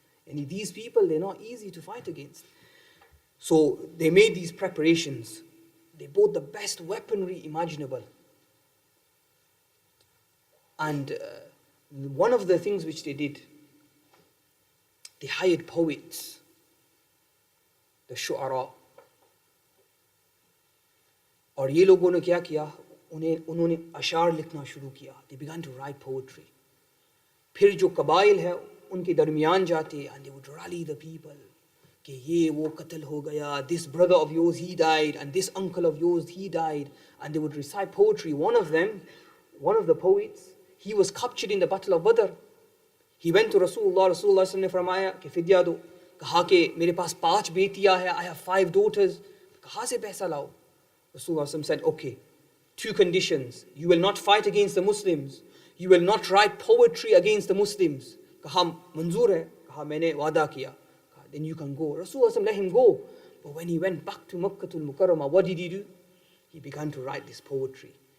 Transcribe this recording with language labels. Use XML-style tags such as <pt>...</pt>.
<en>And these people, they're not easy to fight against. So they made these preparations. They bought the best weaponry imaginable. And one of the things which they did, they hired poets, the shu'ara.</en> <hi>और ये लोगों ने क्या किया, उन्होंने अशार लिखना शुरू किया.</hi> <en>They began to write poetry.</en> <hi>फिर जो कबाइल है उनके दरमियान जाते,</hi> <en>and they would rally the people</en> <hi>कि ये वो कत्ल हो गया,</hi> <en>this brother of yours he died, and this uncle of yours he died, and they would recite poetry. One of the poets, he was captured in the battle of Badr. He went to Rasulullah</en> <hi>ने फरमाया कि फिदिया दो. कहा कि मेरे पास 5 बेटियां हैं,</hi> <en>I have 5 daughters.</en> <hi>कहाँ से पैसा लाओ?</hi> <en>Rasulullah said, okay, 2 conditions. You will not fight against the Muslims. You will not write poetry against the Muslims.</en> <hi>कहा मंजूर है? कहा मैंने वादा किया.</hi> <en>Then you can go. Rasulullah let him go. But when he went back to Makkah al-Mukarramah, what did he do? He began to write this poetry.</en>